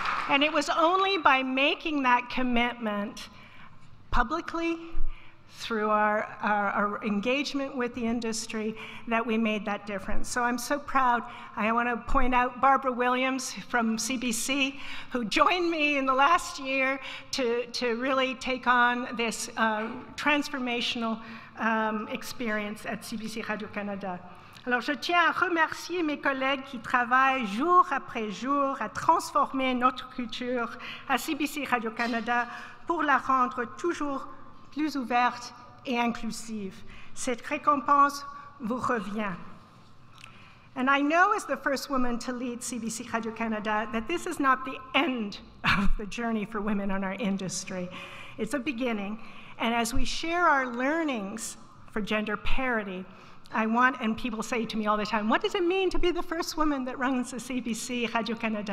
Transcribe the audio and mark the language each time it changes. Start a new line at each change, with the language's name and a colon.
English: And it was only by making that commitment publicly, through our engagement with the industry, that we made that difference. So I'm so proud. I want to point out Barbara Williams from CBC, who joined me in the last year to really take on this transformational experience at CBC Radio-Canada.
French: Alors, je tiens à remercier mes collègues qui travaillent jour après jour à transformer notre culture à CBC Radio-Canada pour la rendre toujours plus ouverte et inclusive. Cette récompense vous revient.
English: And I know, as the first woman to lead CBC Radio-Canada, that this is not the end of the journey for women in our industry. It's a beginning. And as we share our learnings for gender parity, I want, and people say to me all the time, what does it mean to be the first woman that runs the CBC Radio-Canada?